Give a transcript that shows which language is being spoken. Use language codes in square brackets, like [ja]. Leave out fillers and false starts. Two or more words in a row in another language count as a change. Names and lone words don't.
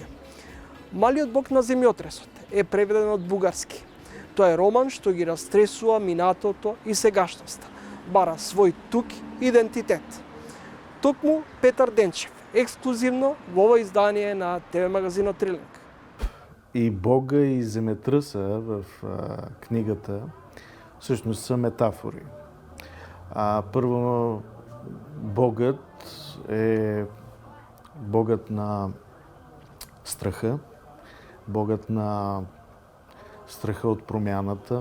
[mk] Малиот бог на земјотресот е преведен од бугарски. Тоа е роман што ги растресува минатото и сегашноста, бара свој тук идентитет. Токму Петар Денчев, ексклузивно во ова издание на ТВ магазинот Трилинг. [bg] и Бога и земетръса в книгата всъщност са метафори. Първо, Богът е Богът на страха, Богът на страха от промяната.